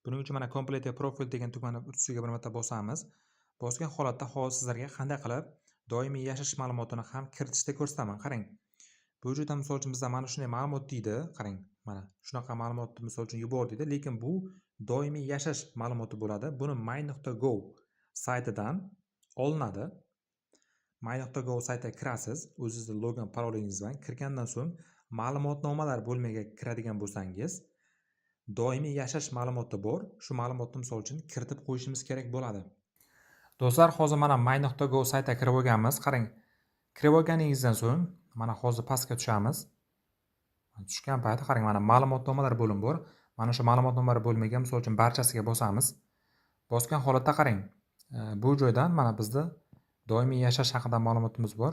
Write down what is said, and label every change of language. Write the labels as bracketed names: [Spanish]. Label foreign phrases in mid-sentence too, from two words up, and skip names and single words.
[Uzbek] Buning uchun mana [English] complete profile [Uzbek] degan tugmani ustiga bir marta bosamiz. Bosgan holatda hozir sizlarga qanday qilib doimiy yashash ma'lumotini ham kiritishda ko'rsataman. Qarang. Bu joyda misol uchun bizda mana shunday ma'lumot deydi. Qarang, mana shunaqa ma'lumotni misol uchun yubor deydi, lekin bu doimiy yashash ma'lumoti bo'ladi. Buni my.go saytidan olinadi. my.go saytiga kirasiz, o'zingizning login parolingiz bilan kirgandan so'ng ma'lumotnomalar bo'limiga kiradigan bo'lsangiz, doimiy yashash ma'lumoti bor. Shu ma'lumotni misol uchun kiritib qo'yishimiz kerak bo'ladi. Do'stlar, hozir mana my.go saytiga kirib olganmiz. Qarang, kirib olganingizdan so'ng mana hozir pastga tushamiz. Tushgan paytda qarang, mana ma'lumotnomalar bo'limi bor. Mana shu ma'lumotnomalar bo'limiga misol uchun barchasiga bosamiz. Bosgan holatda qarang, bu joydan mana bizda doimiy yashash haqida ma'lumotimiz bor.